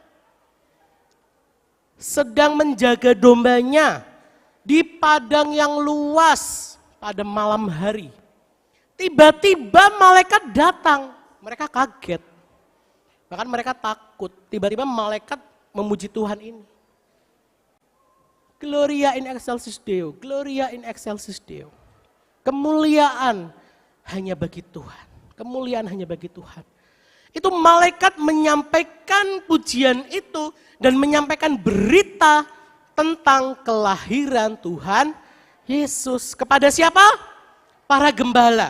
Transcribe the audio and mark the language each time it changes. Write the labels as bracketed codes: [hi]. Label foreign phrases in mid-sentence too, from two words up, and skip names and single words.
[id] Sedang menjaga dombanya di padang yang luas pada malam hari. Tiba-tiba malaikat datang, mereka kaget. Bahkan mereka takut, tiba-tiba malaikat memuji Tuhan ini. [la] Gloria in excelsis Deo, Gloria in excelsis Deo. [id] Kemuliaan hanya bagi Tuhan, kemuliaan hanya bagi Tuhan. Itu malaikat menyampaikan pujian itu dan menyampaikan berita tentang kelahiran Tuhan Yesus. Kepada siapa? Para gembala.